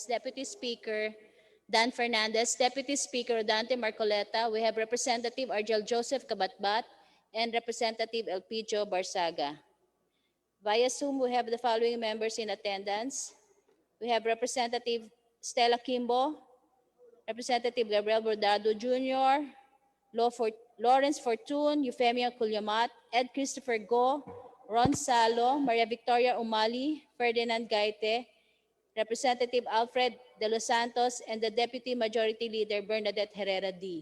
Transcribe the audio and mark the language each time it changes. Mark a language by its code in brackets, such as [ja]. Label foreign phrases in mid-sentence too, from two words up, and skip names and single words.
[en] Deputy Speaker Dan Fernandez, Deputy Speaker Dante Marcoleta, we have Representative Argel Joseph Kabatbat, and Representative Elpidio Barsaga. Via Zoom, we have the following members in attendance. We have Representative Stella Kimbo, Representative Gabriel Bordado Jr., Lawrence Fortun, Euphemia Culyamat, Ed Christopher Go, Ron Salo, Maria Victoria Umali, Ferdinand Gaite, Representative Alfred De Los Santos, and the Deputy Majority Leader Bernadette Herrera D.